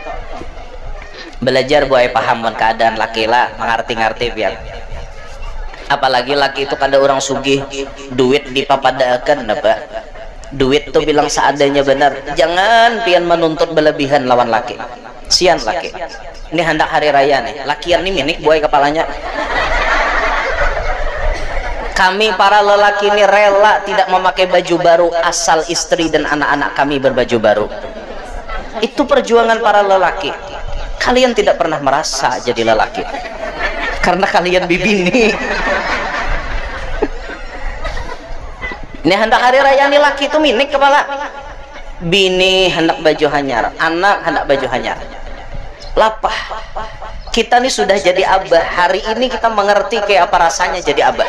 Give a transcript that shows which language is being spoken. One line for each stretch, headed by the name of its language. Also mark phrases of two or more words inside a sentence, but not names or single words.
Indonesian: Belajar buat paham keadaan laki lah, mengerti-ngerti biar.
Banjar: Apalagi laki itu kada orang sugih, duit dipapadakan apa? Duit tuh bilang seadanya benar. Jangan pian menuntut berlebihan lawan laki. Sian laki.
Indonesian: Ini hendak hari raya nih.
Banjar: Lakian nih minik buai kepalanya.
Indonesian: Kami para lelaki ini rela tidak memakai baju baru asal istri dan anak-anak kami berbaju baru. Itu perjuangan para lelaki. Kalian tidak pernah merasa jadi lelaki karena kalian bibini. Ini hendak hari raya nih laki itu minik kepala.
Banjar: Bini hendak baju hanyar, anak hendak baju hanyar. Lapah.
Indonesian: Kita nih sudah jadi abah. Hari ini kita mengerti kayak apa rasanya jadi abah.